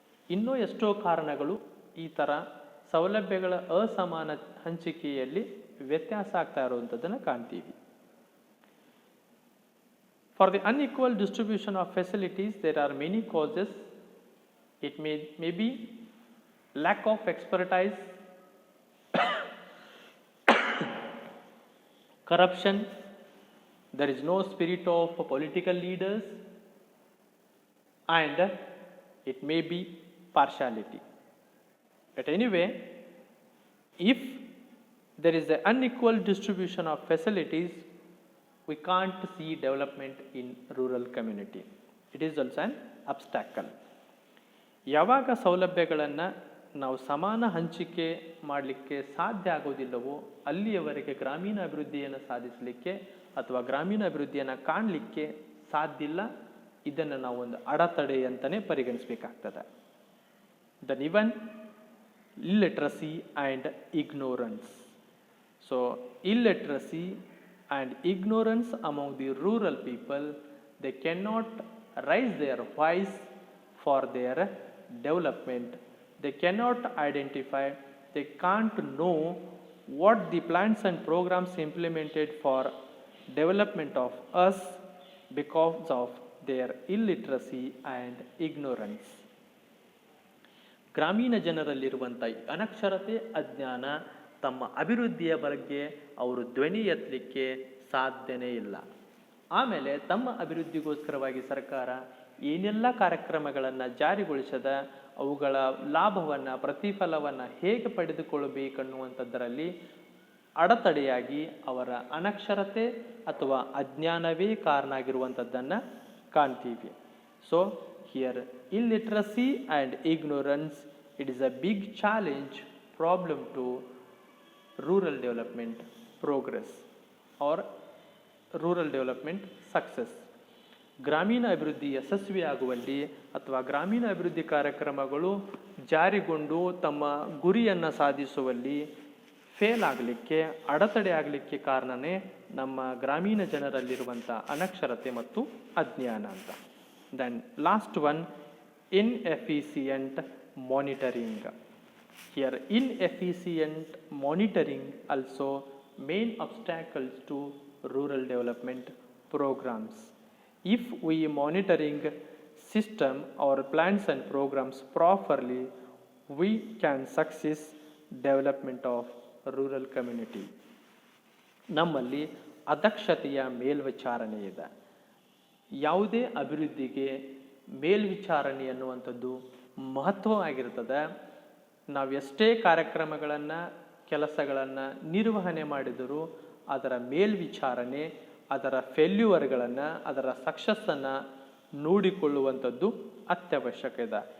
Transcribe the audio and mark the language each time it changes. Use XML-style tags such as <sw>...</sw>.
<kn>ಇನ್ನೂ ಎಷ್ಟೋ ಕಾರಣಗಳು ಈ ಥರ ಸೌಲಭ್ಯಗಳ ಅಸಮಾನ ಹಂಚಿಕೆಯಲ್ಲಿ ವ್ಯತ್ಯಾಸ ಆಗ್ತಾ ಇರುವಂಥದ್ದನ್ನು ಕಾಣ್ತೀವಿ.</kn> <en>For the unequal distribution of facilities, there are many causes. It may be lack of expertise, corruption, there is no spirit of political leaders, and it may be partiality. But anyway, if there is an unequal distribution of facilities, we can't see development in rural community. It is also an obstacle.</en> <kn>ಯಾವಾಗ ಸೌಲಭ್ಯಗಳನ್ನು ನಾವು ಸಮಾನ ಹಂಚಿಕೆ ಮಾಡಲಿಕ್ಕೆ ಸಾಧ್ಯ ಆಗೋದಿಲ್ಲವೋ ಅಲ್ಲಿಯವರೆಗೆ ಗ್ರಾಮೀಣ ಅಭಿವೃದ್ಧಿಯನ್ನು ಸಾಧಿಸಲಿಕ್ಕೆ ಅಥವಾ ಗ್ರಾಮೀಣ ಅಭಿವೃದ್ಧಿಯನ್ನು ಕಾಣಲಿಕ್ಕೆ ಸಾಧ್ಯ ಇಲ್ಲ. ಇದನ್ನು ನಾವು ಒಂದು ಅಡೆತಡೆ ಅಂತಲೇ ಪರಿಗಣಿಸಬೇಕಾಗ್ತದೆ.</kn> <en>Then even illiteracy and ignorance. So illiteracy and ignorance among the rural people, they cannot raise their voice for their development. They cannot identify, they can't know what the plans and programs implemented for development of us because of their illiteracy and ignorance.</en> <kn>ಗ್ರಾಮೀಣ ಜನರಲ್ಲಿರುವಂಥ ಅನಕ್ಷರತೆ, ಅಜ್ಞಾನ, ತಮ್ಮ ಅಭಿವೃದ್ಧಿಯ ಬಗ್ಗೆ ಅವರು ಧ್ವನಿ ಎತ್ತಲಿಕ್ಕೆ ಸಾಧ್ಯನೇ ಇಲ್ಲ. ಆಮೇಲೆ ತಮ್ಮ ಅಭಿವೃದ್ಧಿಗೋಸ್ಕರವಾಗಿ ಸರ್ಕಾರ ಏನೆಲ್ಲ ಕಾರ್ಯಕ್ರಮಗಳನ್ನು ಜಾರಿಗೊಳಿಸದ ಅವುಗಳ ಲಾಭವನ್ನು, ಪ್ರತಿಫಲವನ್ನು ಹೇಗೆ ಪಡೆದುಕೊಳ್ಳಬೇಕನ್ನುವಂಥದ್ದರಲ್ಲಿ ಅಡೆತಡೆಯಾಗಿ ಅವರ ಅನಕ್ಷರತೆ ಅಥವಾ ಅಜ್ಞಾನವೇ ಕಾರಣ ಆಗಿರುವಂಥದ್ದನ್ನು ಕಾಣ್ತೀವಿ.</kn> <en>So here illiteracy and ignorance, it is a big challenge, problem to rural development progress or rural development success.</en> <kn>ಗ್ರಾಮೀಣ ಅಭಿವೃದ್ಧಿ ಯಶಸ್ವಿಯಾಗುವಲ್ಲಿ ಅಥವಾ ಗ್ರಾಮೀಣ ಅಭಿವೃದ್ಧಿ ಕಾರ್ಯಕ್ರಮಗಳು ಜಾರಿಗೊಂಡು ತಮ್ಮ ಗುರಿಯನ್ನು ಸಾಧಿಸುವಲ್ಲಿ ಫೇಲ್ ಆಗಲಿಕ್ಕೆ, ಅಡೆತಡೆ ಆಗಲಿಕ್ಕೆ ಕಾರಣನೇ ನಮ್ಮ ಗ್ರಾಮೀಣ ಜನರಲ್ಲಿರುವಂಥ ಅನಕ್ಷರತೆ ಮತ್ತು ಅಜ್ಞಾನ ಅಂತ.</kn> <en>Then last one, inefficient monitoring. Here inefficient monitoring also main obstacles to rural development programs. If we monitoring system or plans and programs properly, we can success development of rural community.</en> <kn>ನಮ್ಮಲ್ಲಿ ಅದಕ್ಷತೆಯ ಮೇಲ್ವಿಚಾರಣೆ ಇದೆ. ಯಾವುದೇ ಅಭಿವೃದ್ಧಿಗೆ ಮೇಲ್ವಿಚಾರಣೆ ಅನ್ನುವಂಥದ್ದು ಮಹತ್ವವಾಗಿರ್ತದೆ. ನಾವು ಎಷ್ಟೇ ಕಾರ್ಯಕ್ರಮಗಳನ್ನು, ಕೆಲಸಗಳನ್ನು ನಿರ್ವಹಣೆ ಮಾಡಿದರೂ ಅದರ ಮೇಲ್ವಿಚಾರಣೆ, ಅದರ ಫೇಲ್ಯೂರ್ಗಳನ್ನು, ಅದರ ಸಕ್ಸಸ್ಸನ್ನು ನೋಡಿಕೊಳ್ಳುವಂಥದ್ದು ಅತ್ಯವಶ್ಯಕ ಇದೆ.</kn>